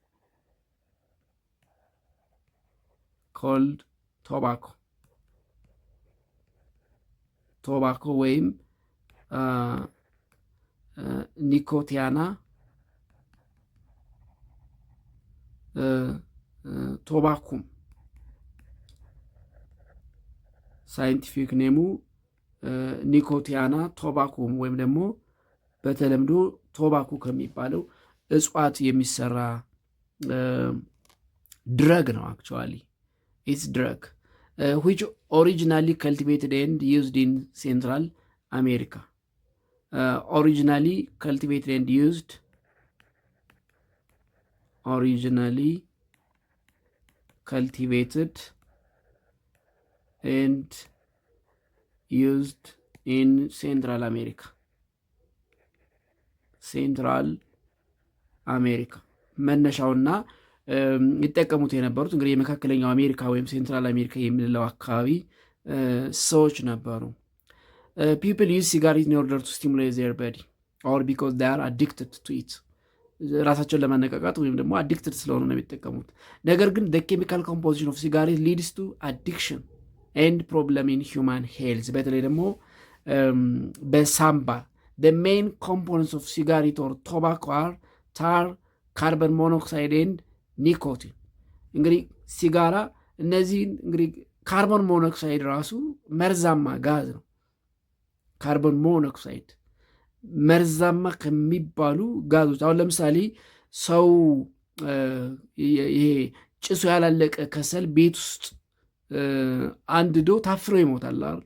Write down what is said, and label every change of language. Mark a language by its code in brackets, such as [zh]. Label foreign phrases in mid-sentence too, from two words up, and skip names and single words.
[en] cold tobacco [am] ወይም ኒኮቲያና ቶባኩም [en] scientific name [am] ኒኮቲያና ቶባኩም ወይም ደግሞ በተለምዶ ቶባኮ ከሚባለው እጽዋት የሚሰራ ድረግ ነው። [en] actually it's drug which originally cultivated and used in Central America. Originally cultivated and used in Central America. [am] መነሻውና ይጠቀሙት የነበሩት እንግዲህ የመካከለኛው አሜሪካ ወይም ሴንትራል አሜሪካ የምንለው አካባቢ ሰዎች ነበሩ። [en] people use cigarettes in order to stimulate their body or because they are addicted to it. [am] ራሳቸውን ለማነቃቃት ወይም ደግሞ አዲክትድ ስለሆኑ ነው የሚጠቀሙት። ነገር ግን [en] the chemical composition of cigarettes leads to addiction and problem in human health. [am] በተለይ ደግሞ በሳምባ [en] the main components of cigarette or tobacco are tar, carbon monoxide and [am] ኒኮቲን። እንግዲህ ሲጋራ እነዚህን እንግዲህ [en] carbon monoxide [am] ራሱ መርዛማ ጋዝ ነው። [en] carbon monoxide [am] መርዛማ ከሚባሉ ጋዞች አሁን ለምሳሌ ሰው ይሄ ጭሱ ያላለቀ ከሰል ቤት ውስጥ አንድዶ ታፍኖ ይሞታል አይደል?